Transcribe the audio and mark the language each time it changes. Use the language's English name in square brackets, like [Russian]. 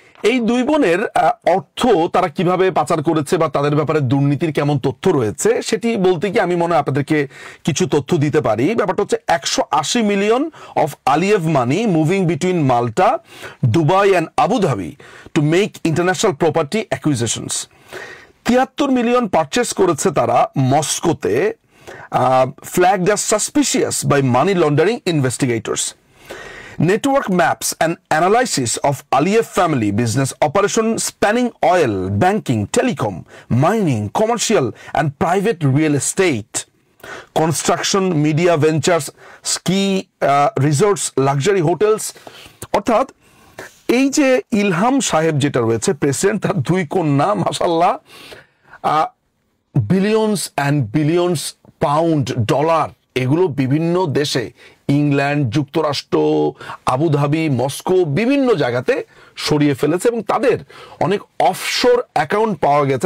[Bangla] এই দুই বোনের অর্থ তারা কিভাবে পাচার করেছে বা তাদের ব্যাপারে দুর্নীতির কেমন তথ্য রয়েছে, সেটি বলতে কি আমি মনে হয় আপনাদেরকে কিছু তথ্য দিতে পারি। [English] ব্যাপারটা হচ্ছে 180 million of Aliyev money moving between Malta, Dubai and Abu Dhabi to make international property acquisitions. [Bangla] 73 million purchase করেছে তারা মস্কোতে, [English] flagged as suspicious by money laundering investigators. Network maps and analysis of Aliyev family business operation spanning oil, banking, telecom, mining, commercial and private real estate, construction, media ventures, ski resorts, luxury hotels. [Bangla] অর্থাৎ এই যে ইলহাম সাহেব যেটা রয়েছে president, তার দুই কন্যা মাশাআল্লাহ billions and billions pound, dollar, এগুলো বিভিন্ন দেশে, ইংল্যান্ড, যুক্তরাষ্ট্র, আবুধাবি, মস্কো, বিভিন্ন জায়গাতে সরিয়ে ফেলেছে এবং তাদের অনেক অফশোর অ্যাকাউন্ট পাওয়া গেছে।